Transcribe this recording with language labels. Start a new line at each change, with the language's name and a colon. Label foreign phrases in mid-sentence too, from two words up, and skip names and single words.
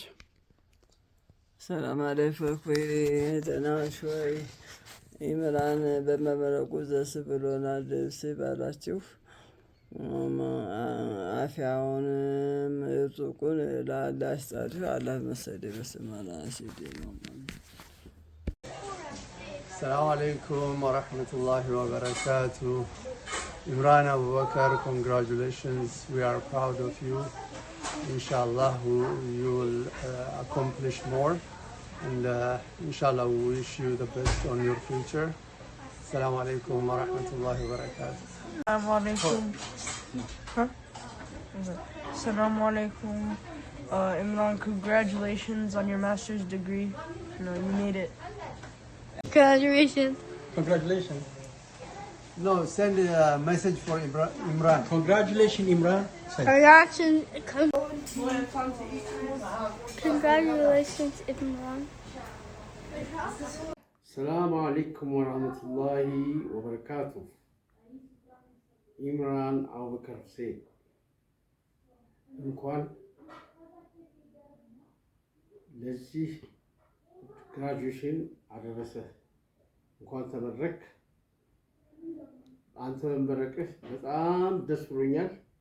Arabic: سلام عليكم
Amharic: ደህና ሾይ ኢምራን በመመረቁ ደስ ብሎናል። ደስ ይበላችሁ። አፊያውንም ርዙቁን ለአላህ ይስጣችሁ። አላህ መሰደ በስማላ ሲዲ ነው።
Arabic: السلام عليكم ورحمة الله وبركاته.
English: Imran Abu Bakr, congratulations. We are proud of you. Inshallah, you will accomplish more. And inshallah, we wish you the best on your future.
Arabic: السلام عليكم ورحمة الله وبركاته. السلام عليكم. السلام عليكم.
English: Imran, congratulations on your master's degree. You made it. Congratulations. Congratulations. No, send a message for Imran. Congratulations, Imran. Congratulations, Imran.
Arabic: السلام عليكم ورحمة الله وبركاته.
Amharic: ኢምራን አቡበከር ሁሴን እንኳን ለዚህ ግራጁዌሽን አደረሰ። እንኳን ተመረቅ። አንተ መመረቅህ በጣም ደስ ብሎኛል።